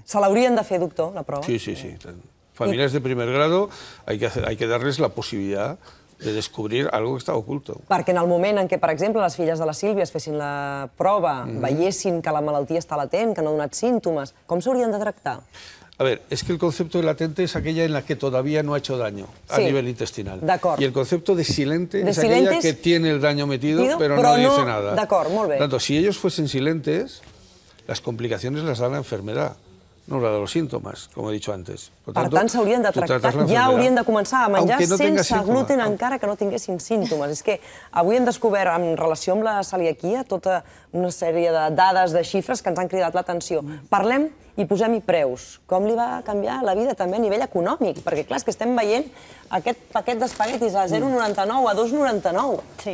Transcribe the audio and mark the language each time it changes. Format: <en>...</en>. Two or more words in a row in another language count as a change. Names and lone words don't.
<ca>Se l'haurien de fer, doctor, la prova? Sí.</ca> <es>Familias de primer grado hay que darles la posibilidad de descobrir algo que està oculto.</es> <ca>Perquè en el moment en què, per exemple, les filles de la Sílvia es fessin la prova, veiessin que la malaltia està latent, que no ha donat símptomes, com s'haurien de tractar?</ca> <es>A ver, es que el concepto de latente es aquella en la que todavía no ha hecho daño a nivel intestinal.</es> <ca>D'acord.</ca> <es>Y el concepto de silente es aquella que tiene el daño metido, pero no dice nada.</es> <ca>D'acord, molt bé.</ca> <es>Por tanto, si ellos fuesen silentes, las complicaciones las da la enfermedad, no la de los síntomas, como he dicho antes.</es> <ca>Per tant, s'haurien de tractar, ja haurien de començar a menjar sense gluten encara que no tinguessin símptomes. És que avui hem descobert, en relació amb la celiaquia, tota una sèrie de dades, de xifres que ens han cridat l'atenció. Parlem i posem-hi preus. Com li va canviar la vida també a nivell econòmic? Perquè, clar, és que estem veient aquest paquet d'espaguetis a 0,99, a 2,99.</ca>